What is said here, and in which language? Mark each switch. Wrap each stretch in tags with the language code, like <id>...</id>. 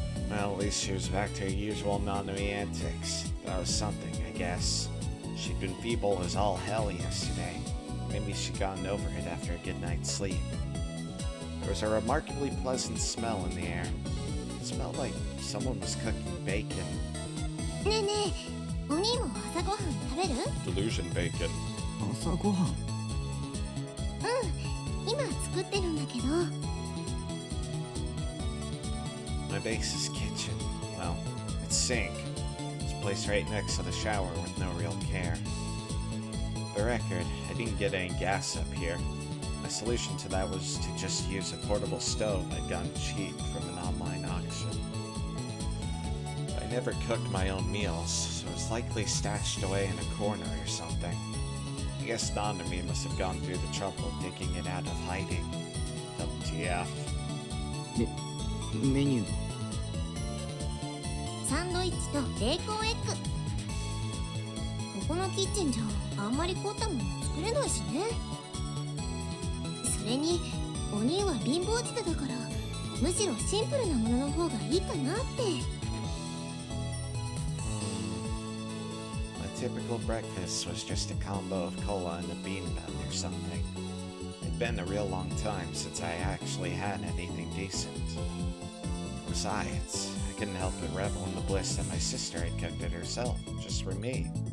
<en>Well, at least she was back to her usual Nanami antics. That was something, I guess. She'd been feeble as all hell yesterday. Maybe she'd gotten over it after a good night's sleep. There was a remarkably pleasant smell in the air. It smelled like someone was cooking bacon.</en> <ja>ねえねえ、お兄も朝ごはん食べる？</ja> <en>Delusion bacon.</en> <ja>朝ごはん。今作ってるんだけど。</ja> <en>My base is kitchen. Well, it's sink. It's placed right next to the shower with no real care. For the record, I didn't get any gas up here. My solution to that was to just use a portable stove I'd gotten cheap from an online auction. I never cooked my own meals, so it was likely stashed away in a corner or something. I guess Nanami must have gone through the trouble of digging it out of hiding. WTF.</en> <ja>メニュー。サンドイッチとベーコンエッグ。ここのキッチンじゃあんまり凝ったもの作れないしね。それにお兄は貧乏舌だからむしろシンプルなものの方がいいかなって。</ja> <en>My typical breakfast was just a combo of cola and a bean bun or something. It'd been a real long time since I actually had anything decent. Besides, I couldn't help but revel in the bliss that my sister had cooked it herself, just for me.</en>